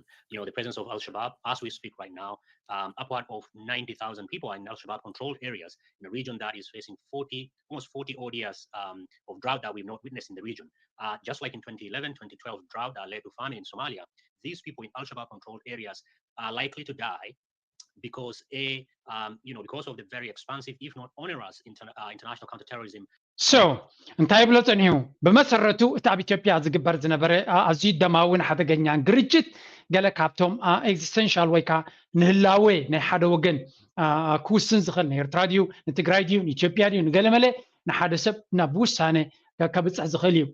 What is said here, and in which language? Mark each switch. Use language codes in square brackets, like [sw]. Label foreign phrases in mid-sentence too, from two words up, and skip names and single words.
[en] You know, the presence of Al-Shabaab, as we speak right now, upward of 90,000 people are in Al-Shabaab controlled areas in a region that is facing almost 40 odd years of drought that we've not witnessed in the region. Just like in 2011, 2012 drought that led to famine in Somalia, these people in Al-Shabaab controlled areas are likely to die because because of the very expansive, if not onerous, international counterterrorism. [ti] So እንታይ ብሎ ፀኒሑ ብመሰረቱ እቲ ኣብ ኢትዮጵያ ዝግበር ዝነበረ ኣዝዩ ደማውን ሓደገኛን ግርጅት ገለ ካብቶም ኤግዚስተንሻል ወይ ከዓ ንህላዌ ናይ ሓደ ወገን ክውስን ዝኽእል ንኤርትራ ድዩ ንትግራይ ድዩ ንኢትዮጵያ ድዩ ንገለመለ ንሓደ ሰብ ናብ ውሳነ ከብፅሕ ዝኽእል እዩ